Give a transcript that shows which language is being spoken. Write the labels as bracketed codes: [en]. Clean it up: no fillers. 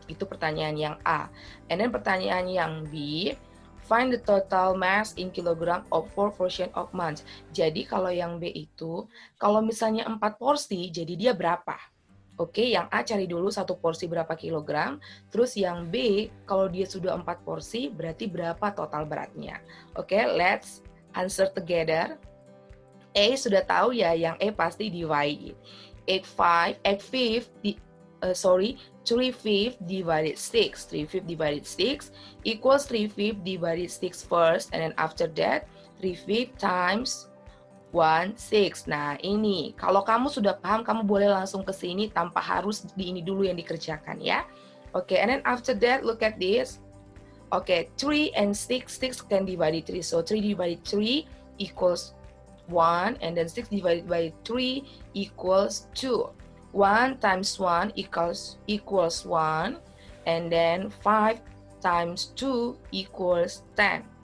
[id] Itu pertanyaan yang A. [en] And then [id] pertanyaan yang B, [en] find the total mass in kilogram of 4 portion of month. [id] Jadi kalau yang B itu, kalau misalnya 4 porsi, jadi dia berapa? Oke, yang A cari dulu satu porsi berapa kilogram, terus yang B kalau dia sudah 4 porsi berarti berapa total beratnya. [en] Oke, let's answer together. [id] A sudah tahu ya, yang E pasti divide. [en] 3/5 divided 6. 3/5 divided 6 equals 3/5 divided 6 first, and then after that 3/5 times 1/6. [id] Nah, ini kalau kamu sudah paham, kamu boleh langsung ke sini tanpa harus di ini dulu yang dikerjakan ya. [en] Oke, and then after that, look at this. Oke, 3 and 6 can divide 3. So 3 divided 3 equals 1, and then 6 divided by 3 equals 2. 1 times 1 equals 1, and then 5 times 2 equals 10.